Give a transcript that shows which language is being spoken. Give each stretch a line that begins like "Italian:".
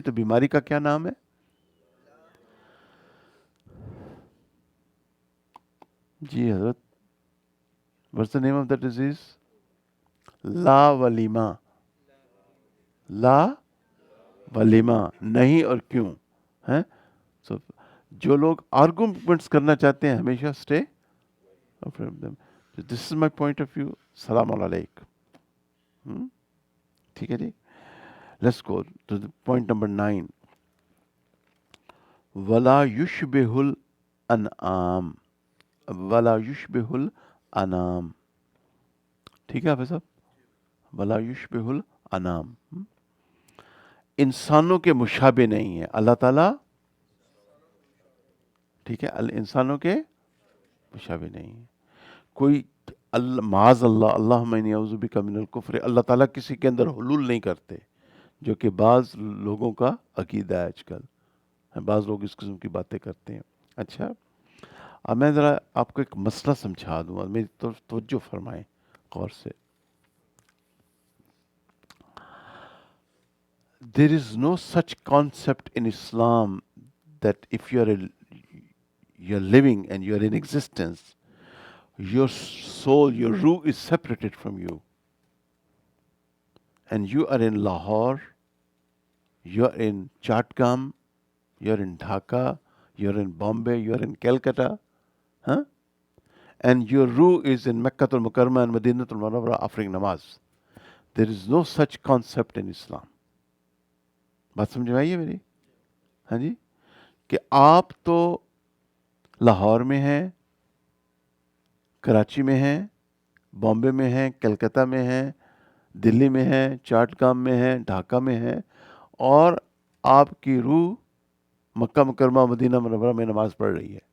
Urdu: تو بیماری کا کیا نام ہے؟ جی حضرت,
English: what's the name of the disease?
Urdu: لا ولیما. لا ولیما, نہیں اور کیوں. So, جو لوگ آرگومنٹس کرنا چاہتے ہیں ہمیشہ
English: Stay from them. So this is my point of view.
Urdu: السلام علیکم. ٹھیک ہے جی.
English: Let's go to the point number 9.
Arabic: ولا یشبہ الانعام, ولا یشبہ الانام.
Urdu: ٹھیک ہے حافظ صاحب,
Arabic: ولا یشبہ الانام,
Urdu: انسانوں کے مشابہ نہیں ہے اللہ تعالیٰ. ٹھیک ہے, انسانوں کے مشابہ نہیں ہے. کوئی معاذ اللہ,
Arabic: اللہم انی اعوذ بک من الکفر,
Urdu: اللہ تعالیٰ کسی کے اندر حلول نہیں کرتے, جو کہ بعض لوگوں کا عقیدہ ہے آج کل. بعض لوگ اس قسم کی باتیں کرتے ہیں. اچھا, اب میں ذرا آپ کو ایک مسئلہ سمجھا دوں, میری توجہ فرمائیں غور سے.
English: There is no such concept in Islam that if you're living and you're in existence, your soul, your ruh is separated from you. and you are in Lahore, you are in Chatgam, you are in Dhaka, you are in Bombay, you are in Calcutta, huh? And your ruh is in Mecca al-Mukarramah and Madinatul Munawwarah offering namaz. There is no such concept in Islam.
Urdu: بات سمجھ میں آئی ہے میری؟ ہاں جی، کہ آپ تو لاہور میں ہیں، کراچی میں ہیں، بامبے میں ہیں، کلکتہ میں ہیں، دلی میں ہیں، چاٹگام میں ہیں، ڈھاکہ میں ہیں، اور آپ کی روح مکہ مکرمہ مدینہ منورہ میں نماز پڑھ رہی ہے.